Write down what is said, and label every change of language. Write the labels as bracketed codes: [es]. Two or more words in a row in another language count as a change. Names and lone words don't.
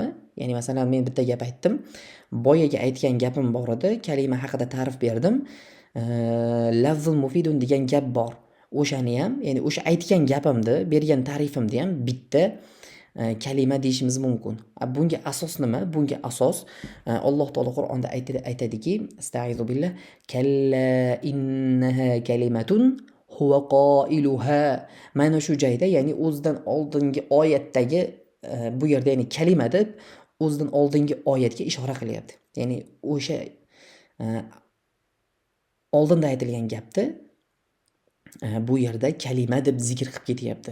[uz] Ya'ni masalan, men bitta gap aytdim. Boyaga aytgan gapim bor edi, kalima haqida ta'rif berdim. [ar] اللفظ المفيد [uz] degan gap bor. O'shani ham, ya'ni o'sha aytgan gapimni, bergan ta'rifimni ham bitta kalima deyishimiz mumkin. Bunga asos nima? Bunga asos Alloh taolo Qur'onda aytadiki, [ar] أستعيذ بالله, كلا إنها كلمة هو قائلها. [uz] Mana shu joyda, ya'ni o'zidan oldingi oyatdagi bu yerda, ya'ni kalima deb o'zidan oldingi oyatga ishora qilyapti. Ya'ni o'sha oldinda aytilgan gapni bu yerda kalima deb zikr qilib ketyapti.